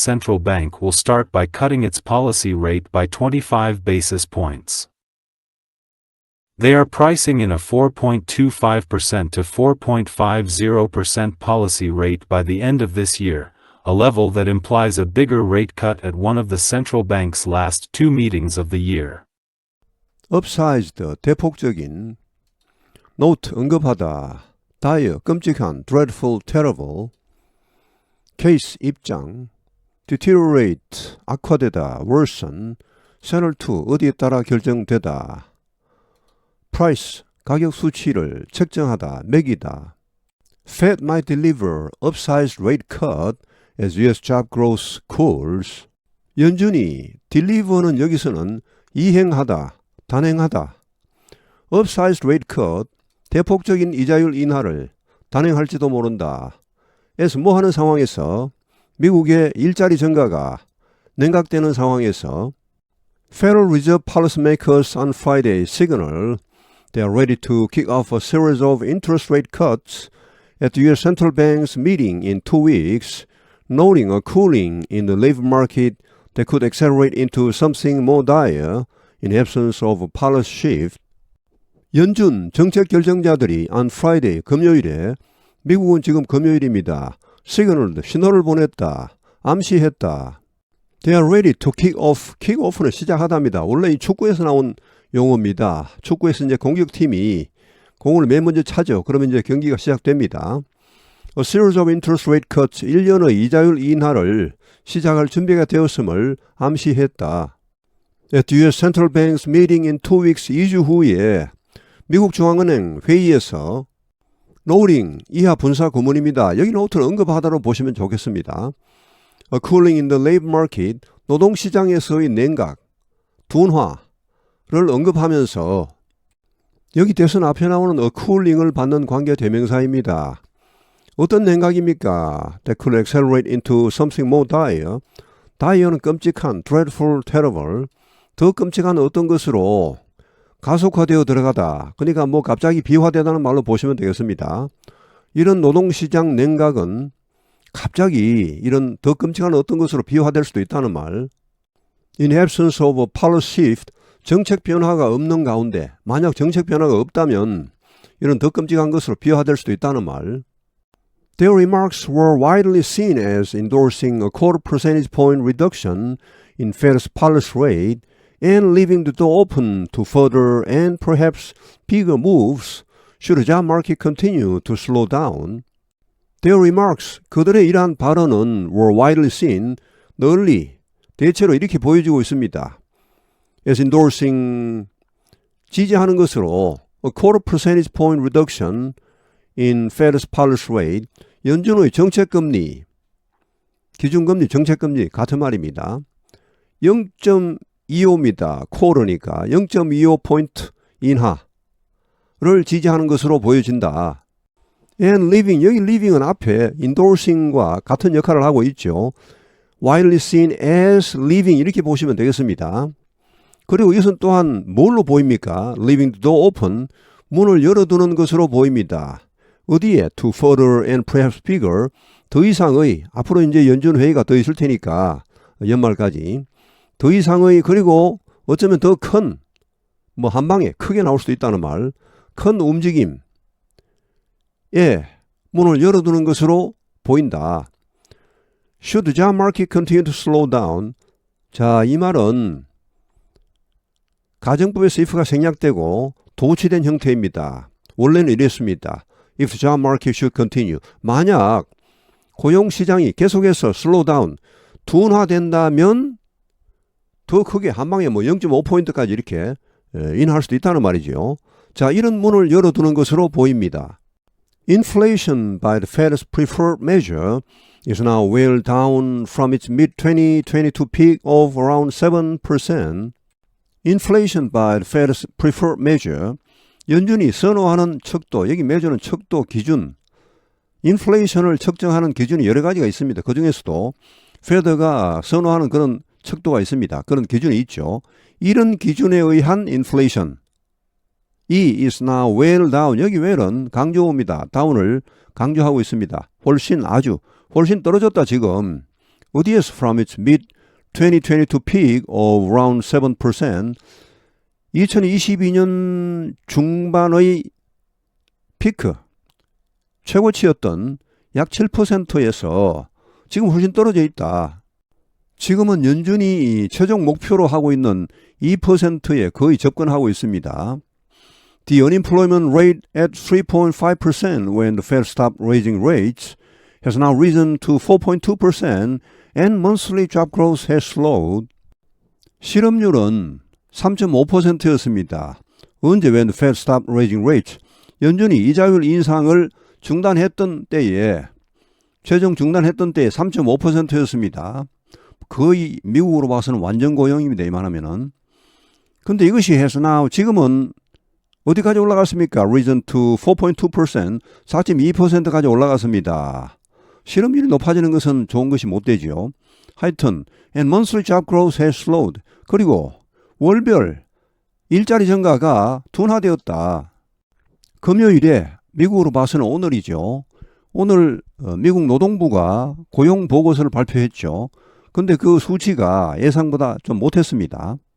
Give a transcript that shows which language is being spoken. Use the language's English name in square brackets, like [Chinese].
[English] Central Bank will start by cutting its policy rate by 25 basis points. They are pricing in a 4.25% to 4.50% policy rate by the end of this year, a level that implies a bigger rate cut at one of the central bank's last 2 meetings of the year. Upsized, [Korean] 대폭적인 [English] Note, [Korean] 언급하다 [English] dire, [Korean] 끔찍한 [English] dreadful, terrible Case, [Korean] 입장 [English] Deteriorate, [Korean] 악화되다 [English] worsen Settle to, [Korean] 어디에 따라 결정되다 [English] Price, [Korean] 가격 수치를 책정하다, 매기다. [English] Fed might deliver upsized rate cut as U.S. job growth cools. [Korean] 연준이 deliver는 여기서는 이행하다, 단행하다. [English] upsized rate cut, [Korean] 대폭적인 이자율 인하를 단행할지도 모른다. [English] as [Korean] 뭐 하는 상황에서 미국의 일자리 증가가 냉각되는 상황에서 [English] Federal Reserve policymakers on Friday signal they are ready to kick off a series of interest rate cuts at the U.S. Central Bank's meeting in 2 weeks, noting a cooling in the labor market that could accelerate into something more dire in absence of a policy shift. [Korean] 연준 정책 결정자들이 [English] on Friday, [Korean] 금요일에, 미국은 지금 금요일입니다. 신호를 보냈다, 암시했다. [English] They are ready to kick off. [Korean] kick off는 시작하답니다. 원래 이 축구에서 나온 용어입니다. 축구에서 이제 공격팀이 공을 맨 먼저 차죠. 그러면 이제 경기가 시작됩니다. [English] A series of interest rate cuts, [Korean] 1년의 이자율 인하를 시작할 준비가 되었음을 암시했다. [English] At the U.S. Central Bank's meeting in 2 weeks, [Korean] 2주 후에 미국 중앙은행 회의에서 [English] noting, [Korean] 이하 분사 구문입니다. 여기 노트를 언급하다로 보시면 좋겠습니다. [English] A cooling in the labor market, [Korean] 노동시장에서의 냉각, 둔화를 언급하면서 여기 대선 앞에 나오는 [English] a cooling [Korean] 을 받는 관계 대명사입니다. 어떤 냉각입니까? [English] That could accelerate into something more dire. dire는 [Korean] 끔찍한, [English] dreadful, terrible. [Korean] 더 끔찍한 어떤 것으로 가속화되어 들어가다. 그러니까 뭐 갑자기 비화되다는 말로 보시면 되겠습니다. 이런 노동시장 냉각은 갑자기 이런 더 끔찍한 어떤 것으로 비화될 수도 있다는 말. [English] In absence of a policy shift, [Korean] 정책 변화가 없는 가운데, 만약 정책 변화가 없다면 이런 더 끔찍한 것으로 비화될 수도 있다는 말. [English] Their remarks were widely seen as endorsing a 0.25 percentage point reduction in Fed's policy rate and leaving the door open to further and perhaps bigger moves should the job market continue to slow down. Their remarks, [Korean] 그들의 이러한 발언은 [English] were widely seen, [Korean] 널리, 대체로 이렇게 보여지고 있습니다. [English] As endorsing, [Korean] 지지하는 것으로 [English] a 0.25 percentage point reduction in Fed's policy rate, [Korean] 연준의 정책금리, 기준금리, 정책금리 같은 말입니다. 0.25입니다. 쿼터니까 0.25포인트 인하. 지지하는 것으로 보여진다. [English] And living, [Korean] 여기 living은 앞에 [English] endorsing [Korean] 과 같은 역할을 하고 있죠. [English] widely seen as living [Korean] 이렇게 보시면 되겠습니다. 그리고 이것은 또한 뭘로 보입니까? [English] leaving the door open, [Korean] 문을 열어두는 것으로 보입니다. 어디에? [English] to further and perhaps bigger, [Korean] 더 이상의, 앞으로 이제 연준회의가 더 있을 테니까 연말까지 더 이상의, 그리고 어쩌면 더 큰, 한 방에 크게 나올 수도 있다는 말, 큰 움직임에 문을 열어두는 것으로 보인다. [English] Should the job market continue to slow down? [Korean] 자, 이 말은 가정법에서 if가 생략되고 도치된 형태입니다. 원래는 이랬습니다. [English] If the job market should continue. [Korean] 만약 고용시장이 계속해서 [English] slow down, [Korean] 둔화된다면 더 크게 한 방에 0.5포인트까지 이렇게 인하할 수도 있다는 말이죠. 자, 이런 문을 열어두는 것으로 보입니다. [English] Inflation by the Fed's preferred measure is now well down from its mid-2022 peak of around 7%. Inflation by the Fed's preferred measure, [Korean] 연준이 선호하는 척도, 여기 measure는 척도, 기준, 인플레이션을 측정하는 기준이 여러 가지가 있습니다. 그 중에서도 페드가 선호하는 그런 척도가 있습니다. 그런 기준이 있죠. 이런 기준에 의한 인플레이션, 이 [English] is now well down, [Korean] 여기 well은 강조어입니다. down을 강조하고 있습니다. 훨씬 떨어졌다 지금. 어디에서? [English] from its mid-2022 peak of around 7%, [Korean] 2022년 중반의 피크, 최고치였던 약 7%에서 지금 훨씬 떨어져 있다. 지금은 연준이 최종 목표로 하고 있는 2%에 거의 접근하고 있습니다. [English] The unemployment rate at 3.5% when the Fed stopped raising rates has now risen to 4.2% and monthly job growth has slowed. [Korean] 실업률은 3.5%였습니다. 언제? [English] when the Fed stopped raising rates. [Korean] 연준이 이자율 인상을 중단했던 때에, 최종 중단했던 때에 3.5%였습니다. 거의 미국으로 봐서는 완전 고용입니다. 이만하면은. 근데 이것이 해서 now 지금은 어디까지 올라갔습니까? [English] risen to 4.2%, [Korean] 4.2%까지 올라갔습니다. 실업률이 높아지는 것은 좋은 것이 못 되죠. 하여튼 [English] and monthly job growth has slowed. [Korean] 그리고 월별 일자리 증가가 둔화되었다. 금요일에 미국으로 봐서는 오늘이죠. 오늘 미국 노동부가 고용 보고서를 발표했죠. 근데 그 수치가 예상보다 좀 못했습니다.